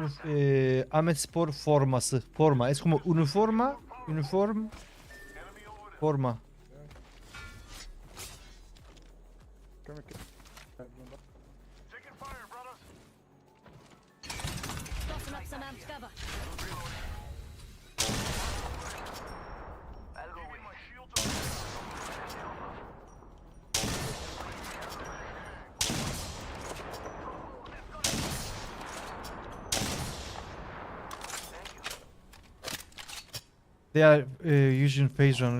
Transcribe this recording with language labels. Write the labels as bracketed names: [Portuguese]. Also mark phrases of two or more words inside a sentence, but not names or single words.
[Turkish] Ahmet Spor forması. [Spanish] Forma. Es como uniforma. Uniform. Forma. [English] Taking fire, brothers. Tossing up some amped cover. I'll go with my shields. They are using phase runner.